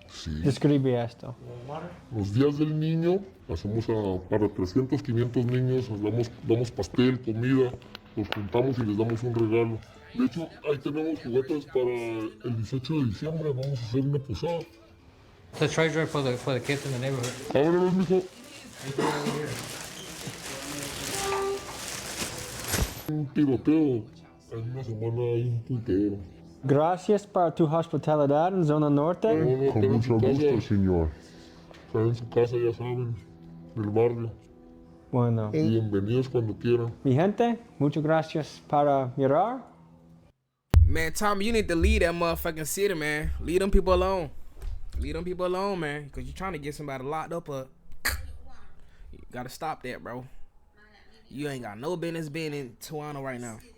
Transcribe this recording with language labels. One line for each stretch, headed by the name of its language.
Spanish: Sí. Describe esto. Los días del niño, hacemos para 300, 500 niños, les damos pastel, comida, los juntamos y les damos un regalo. De hecho, ahí tenemos juguetes para el 18 de diciembre, vamos a hacer una posada.
English: The treasure for the kids in the neighborhood.
Spanish: Ábrelos, mijo. Un tiroteo, en una semana hay un putero. Gracias por tu hospitalidad en Zona Norte. Con mucho gusto, señor. Están en su casa, ya saben, del barrio. Bueno. Bienvenidos cuando quieran. Mi gente, muchas gracias para mirar.
English: Man, Tommy, you need to leave that motherfucking city, man. Leave them people alone. Leave them people alone, man. Because you're trying to get somebody locked up or... You gotta stop that, bro. You ain't got no business being in Tijuana right now.